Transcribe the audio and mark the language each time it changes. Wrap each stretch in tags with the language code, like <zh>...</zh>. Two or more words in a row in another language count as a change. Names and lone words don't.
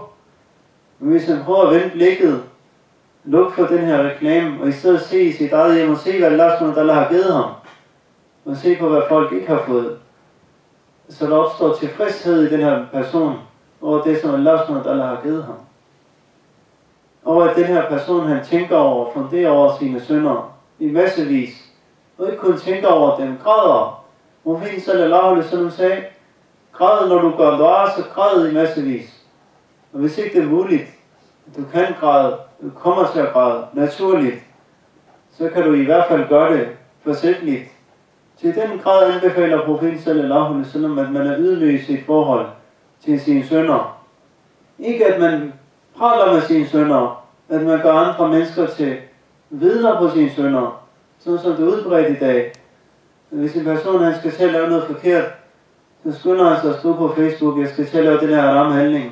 <da>Men hvis han prøver at vende blikket, luk for den her reklame, og i stedet se i sit eget hjem og se, hvad Allah SWT har givet ham, og se på, hvad folk ikke har fået, så der opstår tilfredshed i den her person over det, som Allah SWT har givet ham. Og at den her person, han tænker over og funderer over sine synder i massevis, og ikke kun tænker over dem, græder. Profeten</da> <ar>sallallahu alaihi wasallam</ar> <da>sagde, græd når du gør dua, så græd i massevis. Og hvis ikke det er muligt, at du kan græde, du kommer til at græde naturligt, så kan du i hvert fald gøre det forsætligt. Til den grad anbefaler profeten</da> <ar>sallallahu alaihi wasallam,</ar> <da>at man er ydmyg i sit forhold til sine synder. Ikke at man praler med sine synder, at man gør andre mennesker til vidner på sine synder, sådan som det er udbredt i dag. Hvis en person han skal til at lave noget forkert, så skynder han sig at skrive på Facebook, jeg skal til at lave den her haram handling.</da>